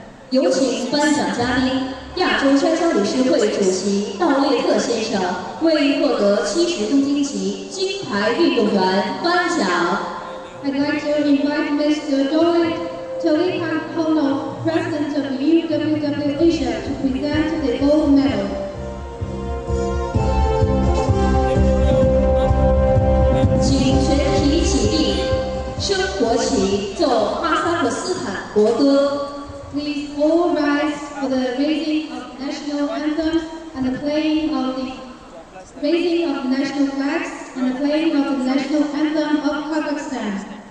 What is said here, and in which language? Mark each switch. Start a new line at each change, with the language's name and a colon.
Chinese: 有请颁奖嘉宾亚洲摔跤理事会主席道列特先生为获得70公斤级金牌运动员颁奖。
English: I'd like to invite Mr. Tolipa Hono, President of UWW Asia, to present the gold medal.
Chinese: 请全体起立，升国旗，奏哈萨克斯坦国歌。
English: Please all rise for the raising of national anthems and the playing of the raising of national flags and the playing of the national anthem of Kazakhstan.